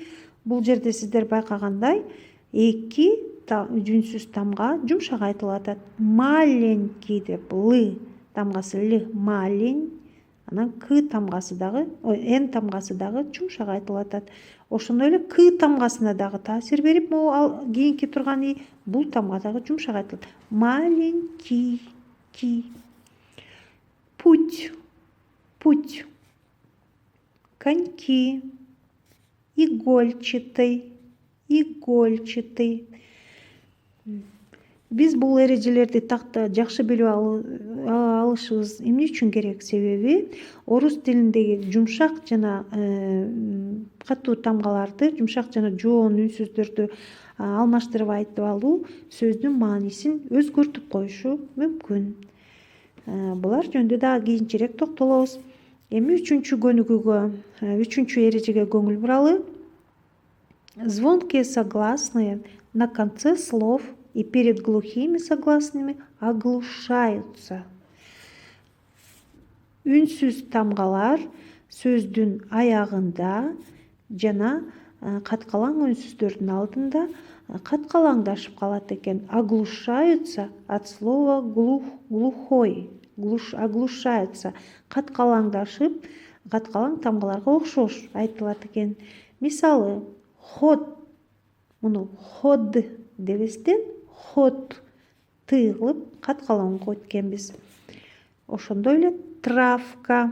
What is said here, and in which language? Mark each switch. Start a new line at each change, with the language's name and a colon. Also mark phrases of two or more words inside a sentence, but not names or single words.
Kyrgyz: Бул жерде сиздер байкагандай, эки үнсүз тамга жумшак айтылып атат. Маленький деп Л тамгасы Л, малень. Анан К тамгасы дагы, Н тамгасы дагы жумшак айтылып атат. Ошондой эле К тамгасына дагы таасир берип, могу кийинки турган И, бул тамга дагы жумшак айтылат.
Russian: Маленький. Путь. Коньки. Игольчатый.
Kyrgyz: Биз бул эрежелерди жакшы билип алышыбыз эмне үчүн керек? Себеби орус тилиндеги жумшак жана катуу тамгаларды, жумшак жана жоон үнсүздөрдү алмаштырып айтып алуу сөздүн маанисин өзгөртүп коюшу мүмкүн. Булар жөнүндө дагы кийинчерээк токтолобуз. Эми үчүнчү эрежеге көңүл буралы.
Russian: Звонкие согласные на конце слов и перед глухими согласными оглушаются.
Kyrgyz: Үнсүз тамгалар сөздүн аягында жана каткалаң үнсүздөрдүн алдында каткалаңдашып калат экен.
Russian: Оглушаются от слова глухой. Оглушаются.
Kyrgyz: Каткалаңдашып, каткалаң тамгаларга окшош айтылат экен. Мисалы, ход. Муну ход дебестен ход тыгылып каткалаң койт экенбиз. Ошондой эле травка.